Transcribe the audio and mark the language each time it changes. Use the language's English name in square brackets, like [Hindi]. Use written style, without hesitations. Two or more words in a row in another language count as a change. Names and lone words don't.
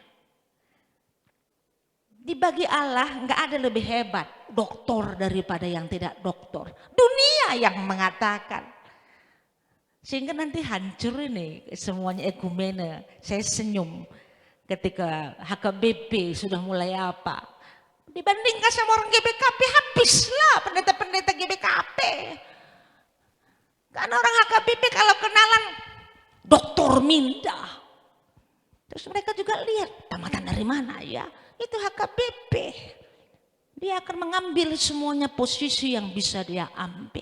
[Indonesian] Dibagi Allah nggak ada lebih hebat doktor daripada yang tidak doktor. Dunia yang mengatakan. Sehingga nanti hancur ini semuanya ekumene. Saya senyum ketika HKBP sudah mulai apa. Dibandingkan sama orang GBKP, habislah pendeta-pendeta GBKP. Karena orang HKBP kalau kenalan Doktor Minda. Terus mereka juga lihat tamatan dari mana ya. Itu HKBP. Dia akan mengambil semuanya posisi yang bisa dia ambil.